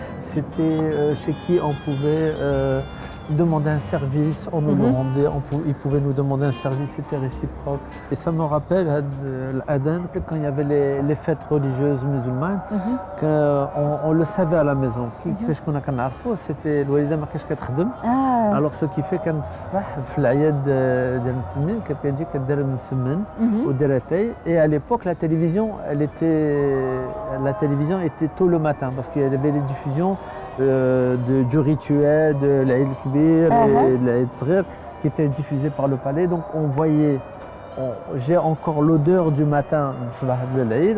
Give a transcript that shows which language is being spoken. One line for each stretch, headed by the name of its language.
French: C'était chez qui on pouvait demander un service, on nous le rendait, ils pouvaient nous demander un service, c'était réciproque. Et ça me rappelle l'Aden, quand il y avait les fêtes religieuses musulmanes, on le savait à la maison.
Arabic: كيفاش كنا كنعرفوا,
French: c'était
Arabic: الوالده ما كانش كتخدم.
French: Alors ce qui fait
Arabic: كانت في الصباح في العياد ديال المسلمين كانت كتجي كدير المسمن ودير اتاي.
French: Et à l'époque la télévision était tôt le matin parce qu'il y avait les diffusions du rituel de l'Aïd Kbir et de l'Aïd Sghir qui étaient diffusées par le palais. Donc on voyait, j'ai encore l'odeur du matin de l'Aïd.